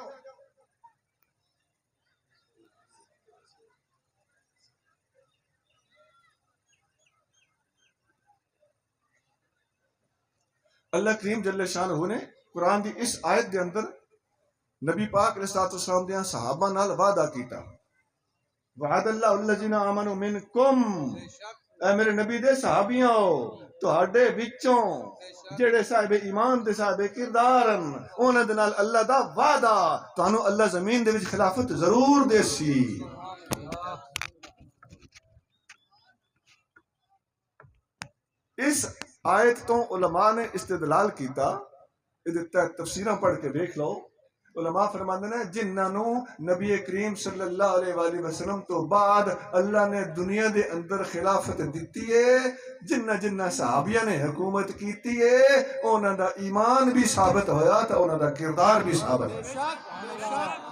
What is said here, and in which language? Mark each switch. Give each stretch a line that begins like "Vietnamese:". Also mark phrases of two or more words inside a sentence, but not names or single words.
Punjabi: اللہ کریم جل شانہ نے قرآن دی اس آیت دے اندر نبی پاک
Arabic: علیہ السلام
Punjabi: دیاں صحابہ نال وعدہ کیتا.
Arabic: وعد اللہ الذین آمنوا منکم,
Punjabi: اے میرے نبی دے صحابیاں تہاڈے وچوں جڑے صاحب ایمان دے صاحب کردار ہیں, انہاں دے نال اللہ دا وعدہ تانوں اللہ زمین دے وچ خلافت ضرور دے سی. اس آیت تو علماء نے استدلال کیتا, تفسیراں پڑھ کے دیکھ لو. علماء فرماندے نے جنہاں نو نبی کریم
Arabic: صلی اللہ علیہ وآلہ وسلم
Punjabi: تو بعد اللہ نے دنیا دے اندر خلافت دتی ہے, جنہ صحابیاں نے حکومت کیتی ہے, انہاں دا ایمان بھی ثابت ہویا تے انہاں دا کردار بھی ثابت ہویا.